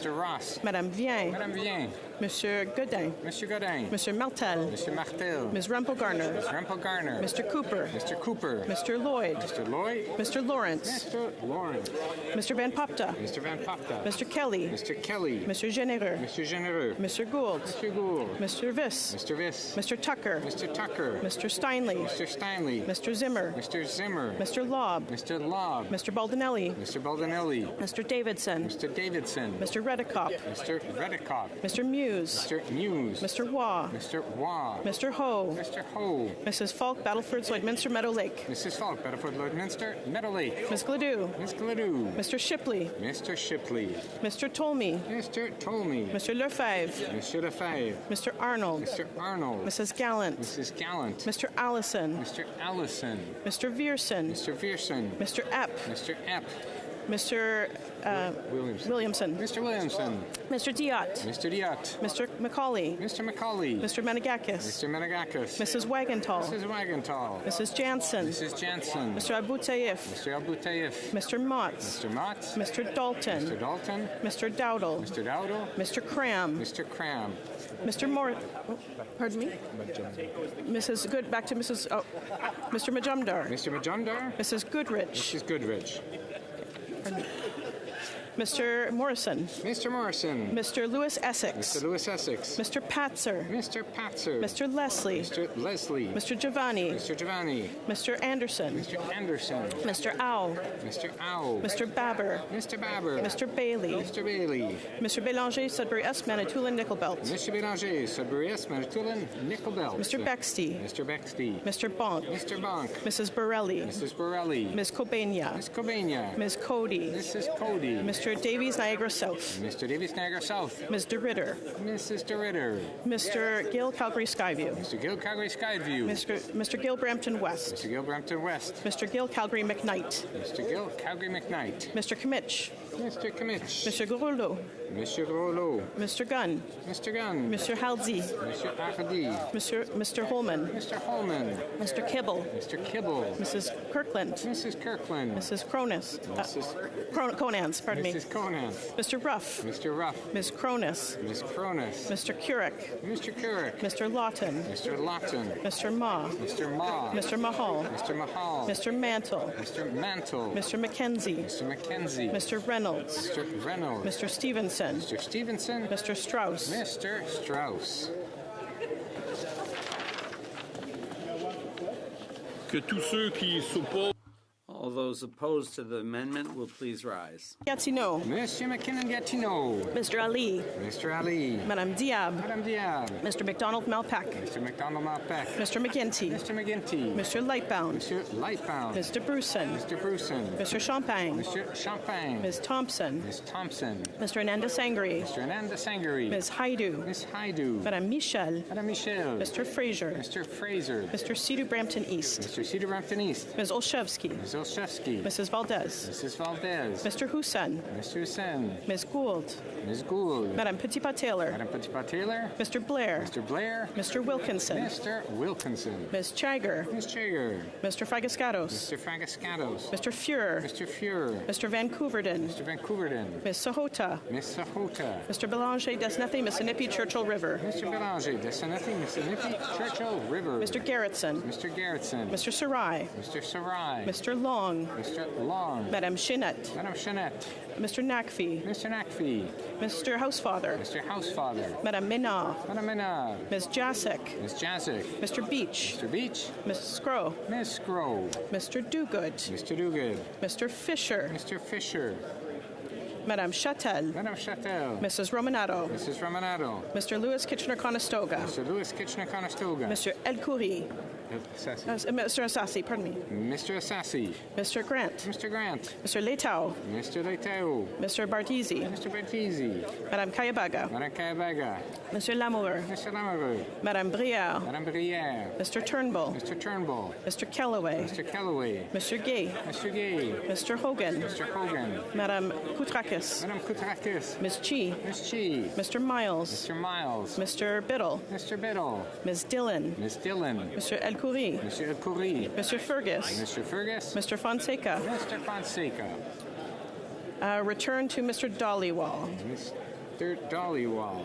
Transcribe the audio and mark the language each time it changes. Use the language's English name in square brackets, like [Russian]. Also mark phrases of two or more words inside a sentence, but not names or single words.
[English] Mr. Ross. Madame Vien. Madame Vien. Monsieur Godin. Monsieur Godin. Mr. Martel. Mr. Martel. Ms. Rumpel-Garner. Ms. Rumpel-Garner. Mr. Cooper. Mr. Cooper. Mr. Lloyd. Mr. Lloyd. Mr. Lawrence. Mr. Lawrence. Mr. Van Popta. Mr. Van Popta. Mr. Kelly. Mr. Kelly. Mr. Genereux. Mr. Genereux. Mr. Gould. Mr. Gould. Mr. Viss. Mr. Viss. Mr. Tucker. Mr. Tucker. Mr. Steinley. Mr. Steinley. Mr. Zimmer. Mr. Zimmer. Mr. Lobb. Mr. Lobb. Mr. Baldinelli. Mr. Baldinelli. Mr. Davidson. Mr. Davidson. Mr. Redekop. Mr. Redekop. Mr. Muse. Mr. Muse. Mr. Waugh. Mr. Waugh. Mr. Ho. Mr. Ho. Mrs. Falk, Battleford, Lloydminster, Meadow Lake. Mrs. Falk, Battleford, Lloydminster, Meadow Lake. Ms. Gladue. Ms. Gladue. Mr. Shipley. Mr. Shipley. Mr. Tolmie. Mr. Tolmie. Mr. Lefebvre. Mr. Lefebvre. Mr. Arnold. Mr. Arnold. Mrs. Gallant. Mrs. Gallant. Mr. Allison. Mr. Allison. Mr. Vierson. Mr. Vierson. Mr. Epp. Mr. Epp. Mr. Williamson. Mr. Williamson. Mr. Diot. Mr. Diot. Mr. Macaulay. Mr. Macaulay. Mr. Menegakis. Mr. Menegakis. Mrs. Wagenthal. Mrs. Wagenthal. Mrs. Jansen. Mrs. Jansen. Mr. Abu Taif. Mr. Abu Taif. Mr. Motz. Mr. Motz. Mr. Dalton. Mr. Dalton. Mr. Dowdle. Mr. Dowdle. Mr. Cram. Mr. Cram. Mr. Moore. Pardon me? Mrs. Good. Back to Mrs. Oh, Mr. Majumdar. Mr. Majumdar. Mrs. Goodrich. Mrs. Goodrich. Mr. Morrison. Mr. Morrison. Mr. Lewis Essex. Mr. Lewis Essex. Mr. Patzer. Mr. Patzer. Mr. Leslie. Mr. Leslie. Mr. Giovanni. Mr. Giovanni. Mr. Anderson. Mr. Anderson. Mr. Ow. Mr. Ow. Mr. Babber. Mr. Babber. Mr. Bailey. Mr. Bailey. Mr. Bélanger, Sudbury S. Manitoulin, Nickelbelt. Mr. Bélanger, Sudbury S. Manitoulin, Nickelbelt. Mr. Bexty. Mr. Bexty. Mr. Bonk. Mr. Bonk. Mrs. Borelli. Mrs. Borelli. Ms. Kobania. Ms. Kobania. Ms. Cody. Mrs. Cody. Mr. Davies, Niagara South. Mr. Davies, Niagara South. Ms. DeRitter. Mrs. DeRitter. Mr. Gill, Calgary Skyview. Mr. Gill, Calgary Skyview. Mr. Gill, Brampton West. Mr. Gill, Brampton West. Mr. Gill, Calgary McKnight. Mr. Gill, Calgary McKnight. Mr. Kimmich. Mr. Kimmich. Mr. Grollo. Mr. Grollo. Mr. Gunn. Mr. Gunn. Mr. Halsey. Mr. Hardy. Mr. Holman. Mr. Holman. Mr. Kibble. Mr. Kibble. Mrs. Kirkland. Mrs. Kirkland. Mrs. Cronus. Conans, pardon me. Mrs. Conans. Mr. Ruff. Mr. Ruff. Ms. Cronus. Ms. Cronus. Mr. Currick. Mr. Currick. Mr. Lawton. Mr. Lawton. Mr. Ma. Mr. Ma. Mr. Mahal. Mr. Mahal. Mr. Mantle. Mr. Mantle. Mr. McKenzie. Mr. McKenzie. Mr. Reynolds. Mr. Reynolds. Mr. Stevenson. Mr. Stevenson. Mr. Strauss. Mr. Strauss. [French] Que tous ceux qui s'opposent. [English] All those opposed to the amendment will please rise. Gatineau. Monsieur McKinnon-Gatineau. Mr. Ali. Mr. Ali. Madame Diab. Madame Diab. Mr. McDonald Malpeck. Mr. McDonald Malpeck. Mr. McGinty. Mr. McGinty. Mr. Lightbound. Mr. Lightbound. Mr. Bruson. Mr. Bruson. Mr. Champagne. Mr. Champagne. Ms. Thompson. Ms. Thompson. Mr. Ananda Sangri. Mr. Ananda Sangri. Ms. Haidu. Ms. Haidu. Madame Michel. Madame Michel. Mr. Fraser. Mr. Fraser. Mr. Cedar Brampton East. Mr. Cedar Brampton East. Ms. Olszewski. Ms. Olszewski. Mrs. Valdez. Mrs. Valdez. Mr. Hussain. Mr. Hussain. Ms. Gould. Ms. Gould. Madame Petitpas-Taylor. Madame Petitpas-Taylor. Mr. Blair. Mr. Blair. Mr. Wilkinson. Mr. Wilkinson. Ms. Chager. Ms. Chager. Mr. Fragascatos. Mr. Fragascatos. Mr. Fuhrer. Mr. Fuhrer. Mr. Vancouverden. Mr. Vancouverden. Ms. Sahota. Ms. Sahota. Mr. Belanger Desnathi, Mississippi Churchill River. Mr. Belanger Desnathi, Mississippi Churchill River. Mr. Garrettson. Mr. Garrettson. Mr. Sarai. Mr. Sarai. Mr. Long. Mr. Long. Madame Chinette. Madame Chinette. Mr. Nakfi. Mr. Nakfi. Mr. Housefather. Mr. Housefather. Madame Menard. Madame Menard. Ms. Jacek. Ms. Jacek. Mr. Beach. Mr. Beach. Ms. Scrow. Ms. Scrow. Mr. Dogood. Mr. Dogood. Mr. Fisher. Mr. Fisher. Madame Châtel. Madame Châtel. Mrs. Romanato. Mrs. Romanato. Mr. Lewis Kitchener-Conestoga. Mr. Lewis Kitchener-Conestoga. Mr. El Khoury. Mr. Assassi, pardon me. Mr. Assassi. Mr. Grant. Mr. Grant. Mr. Leitao. Mr. Leitao. Mr. Bartizi. Mr. Bartizi. Madame Kayabaga. Madame Kayabaga. Mr. Lamoureux. Mr. Lamoureux. Madame Brière. Madame Brière. Mr. Turnbull. Mr. Turnbull. Mr. Callaway. Mr. Callaway. Mr. Gay. Mr. Gay. Mr. Hogan. Mr. Hogan. Madame Koutrakis. Madame Koutrakis. Ms. Chi. Ms. Chi. Mr. Miles. Mr. Miles. Mr. Biddle. Mr. Biddle. Ms. Dillon. Ms. Dillon. Mr. El Khoury. Mr. El Khoury. Mr. Fergus. Mr. Fergus. Mr. Fonseca. Mr. Fonseca. Return to Mr. Dollywall. Mr. Dollywall.